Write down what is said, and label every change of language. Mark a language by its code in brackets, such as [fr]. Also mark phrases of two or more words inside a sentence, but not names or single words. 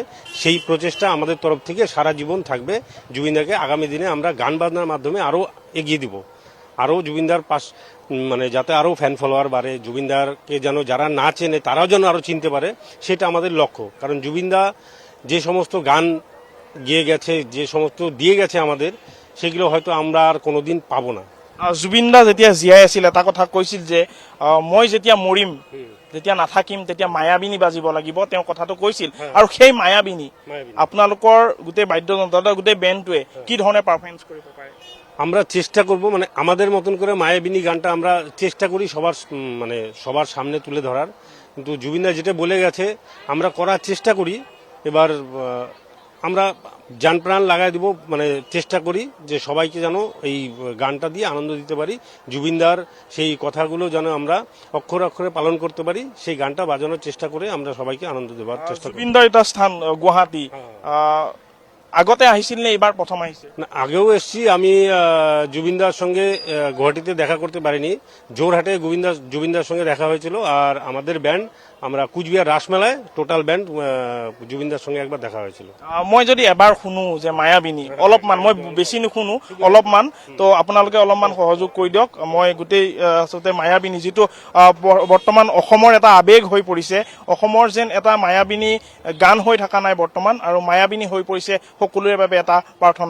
[bn] সেই প্রচেষ্টা আমাদের তরফ থেকে সারা জীবন থাকবে। জুবিনদাকে আগামী দিনে আমরা গান বাজনার মাধ্যমে আরও এগিয়ে দিব, আরও জুবিনদার মানে যাতে আরও [en] fan follower [bn] বাড়ে, জুবিনদারকে যেন যারা না চেনে তারাও যেন আরও চিনতে পারে, সেটা আমাদের লক্ষ্য। কারণ জুবিনদা যে সমস্ত গান গেয়ে গেছে, যে সমস্ত দিয়ে গেছে আমাদের, সেগুলো হয়তো আমরা আর কোনোদিন পাবো না। [as] জুবিনদা যেতিয়া জীয়াই আছিল এটা কথা কৈছিল যে মই যেতিয়া মৰিম, যেতিয়া নাথাকিম, তেতিয়া মায়াবিনী বাজিব লাগিব, তেওঁ কথাটো কৈছিল। আৰু সেই মায়াবিনী আপোনালোকৰ গোটেই বাদ্যযন্ত্ৰ, গোটেই বেণ্ডটোৱে কি ধৰণে পাৰফৰ্মেঞ্চ কৰিব পাৰে? [bn] আমরা চেষ্টা করব, মানে আমাদের মতন করে মায়াবিনী গানটা আমরা চেষ্টা করি সবার সামনে তুলে ধরার। কিন্তু জুবিনদা যেটা বলে গেছে আমরা করার চেষ্টা করি। এবার আমরা জান প্রাণ লাগাই দিব, মানে চেষ্টা করি যে সবাইকে যেন এই গানটা দিয়ে আনন্দ দিতে পারি, জুবিনদার সেই কথাগুলো যেন আমরা অক্ষরে অক্ষরে পালন করতে পারি, সেই গানটা বাজানোর চেষ্টা করে আমরা সবাইকে আনন্দ দেওয়ার চেষ্টা করি। [as] জুবিনদাৰ এটা স্থান গুৱাহাটী, আগতে আহিছিল নে এবার প্রথম আহিছে? [bn] না, আগেও এসেছি আমি। জুবিনদার সঙ্গে গুয়াহাটিতে দেখা করতে পারিনি, জোরহাটে জুবিনদার সঙ্গে দেখা হয়েছিল। আর আমাদের ব্যান্ড, আমরা কুচবিহার রাসমেলায় [en] total band [bn] জুবিনদার সঙ্গে একবার দেখা হয়েছিল। [as] মই যদি এবাৰ শুনো যে মায়াবিনী, অলপমান, মই বেছি নুশুনো, অলপমান, তো আপোনালোকে অলপমান সহযোগ কৰি দিয়ক। মই গোটেই আচলতে মায়াবিনী যিটো বৰ্তমান অসমৰ এটা আৱেগ হৈ পৰিছে, অসমৰ যেন এটা মায়াবিনী গান হৈ থকা নাই বৰ্তমান, আৰু মায়াবিনী হৈ পৰিছে সকলোৰে বাবে এটা প্ৰাৰ্থনা।